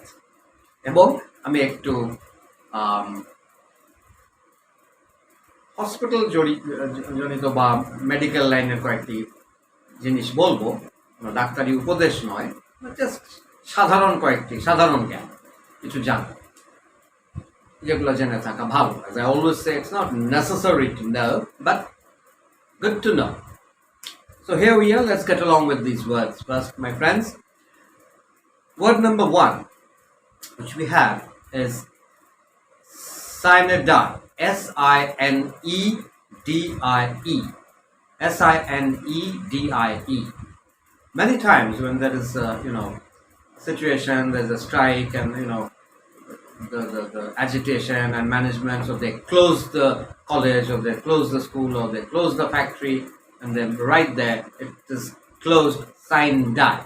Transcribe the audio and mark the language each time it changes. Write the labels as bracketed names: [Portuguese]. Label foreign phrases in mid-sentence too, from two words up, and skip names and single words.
[Bangla] এবং আমি একটু হসপিটাল জনিত বা [English] medical line [Bangla] কয়েকটি জিনিস বলবো, ডাক্তারি উপদেশ নয়, জাস্ট সাধারণ জ্ঞান কিছু জানো, যেগুলো জেনে থাকা ভালো। [English] As I always say, it's not necessary to know, but good to know. So here we are, let's get along with these words. First, my friends, word number 1, which we have, is cyanidie. S-I-N-E-D-I-E. S-I-N-E-D-I-E. Many times when there is a situation, there's a strike, and the agitation and management, so they close the college, or they close the school, or they close the factory, and then right there it is closed sine die.